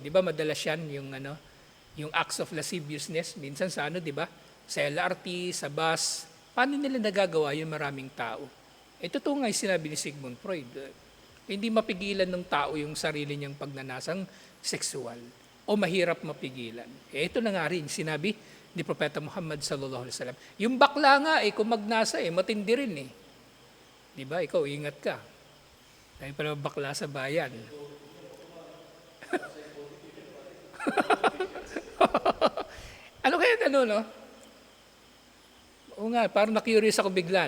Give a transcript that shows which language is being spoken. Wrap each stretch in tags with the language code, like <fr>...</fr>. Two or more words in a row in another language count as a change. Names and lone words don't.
<tl>Di ba, madalas yan yung</tl> <en>acts of lasciviousness,</en> <tl>minsan sa di ba, sa LRT, sa bus. Paano nila nagagawa yung maraming tao? Totoo nga yung sinabi ni Sigmund Freud. Hindi mapigilan ng tao yung sarili niyang pagnanasang sexual o mahirap mapigilan. Ito na nga rin, sinabi ni Propeta Muhammad</tl> <ar>صلى الله عليه وسلم.</ar> <tl>Yung bakla nga, kung magnasa, matindi rin eh. Di ba? Ikaw, ingat ka. Dahil pala bakla sa bayan. Ano kaya no? Oo nga, parang na-curious ako bigla.</tl>